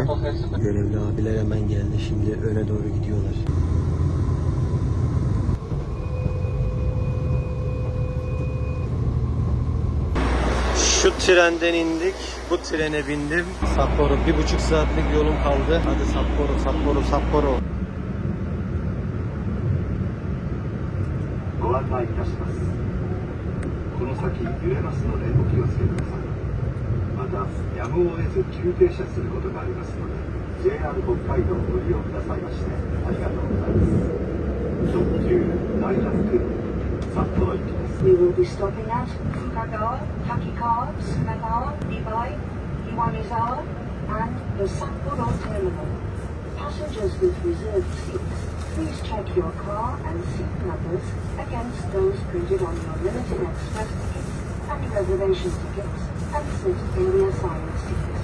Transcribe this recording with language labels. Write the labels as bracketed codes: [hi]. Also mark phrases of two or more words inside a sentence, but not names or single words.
[tr] Görevli abiler hemen geldi. Şimdi öne doğru gidiyorlar. Şu trenden indik. Bu trene bindim. Sapporo. 1,5 saatlik yolum kaldı. Hadi Sapporo. [ja] ご案内いたします。この先揺れますのでお気をつけください。またやむを得ず急停車することがありますので JR 北海道をご利用くださいましてありがとうございます。特急ダイナミック札幌行きです。 [en] We will be stopping at Fukaga, Takikar, Sunaga, Ibai, Iwanizar, and the Sapporo terminal. Passengers with reserved seats, please check your car and seat numbers against those printed on your limited express tickets and reservation tickets, and sit in the assigned seats.